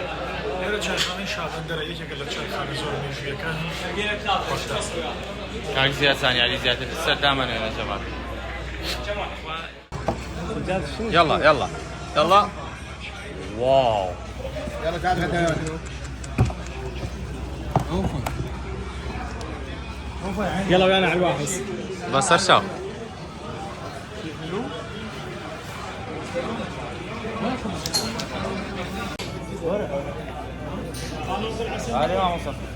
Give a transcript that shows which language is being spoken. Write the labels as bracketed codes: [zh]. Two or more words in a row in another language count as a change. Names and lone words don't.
[ckb] لێرە چایخانەی شابەندەرە یەکێکە لە چایخانە زۆر مێژویەکانی کاک زیاد سانیاری زیاتر سەر دامەنێنە جەمال [ar] يلا يلا يلا واو يلا تعال غدا يلا ويانا على الواحد بس ارشاو هذه ما وصل